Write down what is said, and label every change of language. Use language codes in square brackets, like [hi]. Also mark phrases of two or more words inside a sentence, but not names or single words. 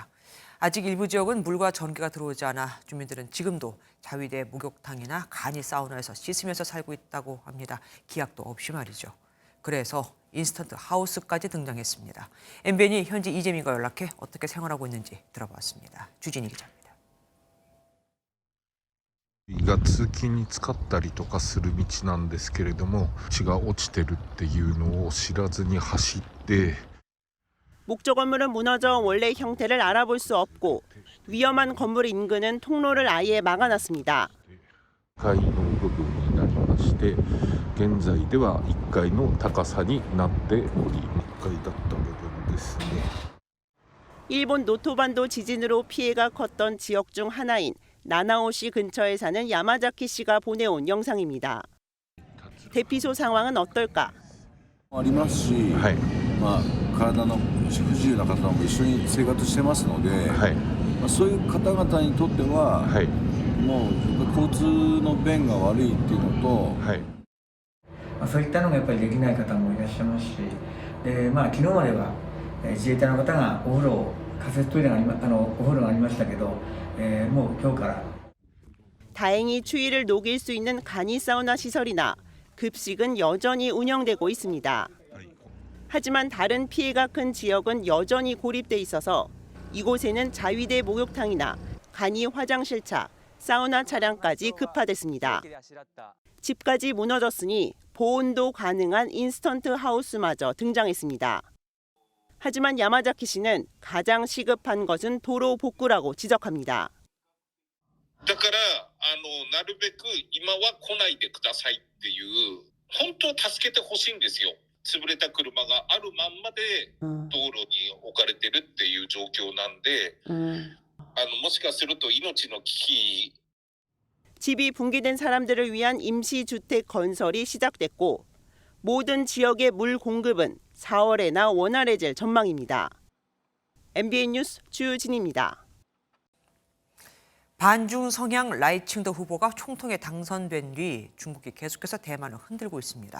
[ko] 아직 일부 지역은 물과 전기가 들어오지 않아 주민들은 지금도 자위대 목욕탕이나 간이 사우나에서 씻으면서 살고 있다고 합니다. 기약도 없이 말이죠. 그래서 인스턴트 하우스까지 등장했습니다. MBN이 현지 이재민과 연락해 어떻게 생활하고 있는지 들어봤습니다. 주진희 기자입니다. [ja] が通勤に使ったりとかする道なんですけれども、血が落ちてるっていうのを知らずに走って [ko] 목조 건물은 무너져 원래 형태를 알아볼 수 없고 위험한 건물 인근은 통로를 아예 막아놨습니다. [ja] 1 階の部分になりまして、現在では1階の高さになっており、1階だった部分ですね。 [ko] 일본 노토반도 지진으로 피해가 컸던 지역 중 하나인 나나오시 근처에 사는 야마자키 씨가 보내온 영상입니다. 대피소 상황은 어떨까? [ja] ありますし、体の不自由な方も一緒に生活してますので、そういう方々にとっては、もう交通の便が悪いっていうのと、そういったのがやっぱりできない方もいらっしゃいますし、で昨日までは自衛隊の方がお風呂仮設トイレがお風呂がありましたけど、もう今日から。 [ko] 다행히 추위를 녹일 수 있는 간이 사우나 시설이나 급식은 여전히 운영되고 있습니다. 하지만 다른 피해가 큰 지역은 여전히 고립돼 있어서 이곳에는 자위대 목욕탕이나 간이 화장실차, 사우나 차량까지 급파됐습니다. 집까지 무너졌으니 보온도 가능한 인스턴트 하우스마저 등장했습니다. 하지만 야마자키 씨는 가장 시급한 것은 도로 복구라고 지적합니다. [ja] だからなるべく今は来ないでくださいっていう本当助けてほしいんですよ。潰れた車があるまんまで道路に置かれてるっていう状況なんで、もしかすると命の危機 [ko] 집이 붕괴된 사람들을 위한 임시주택 건설이 시작됐고 모든 지역의 물 공급은 4월에나 원활해질 전망입니다. MBN 뉴스 주진입니다. 반중 성향 라이칭더 후보가 총통에 당선된 뒤 중국이 계속해서 대만을 흔들고 있습니다.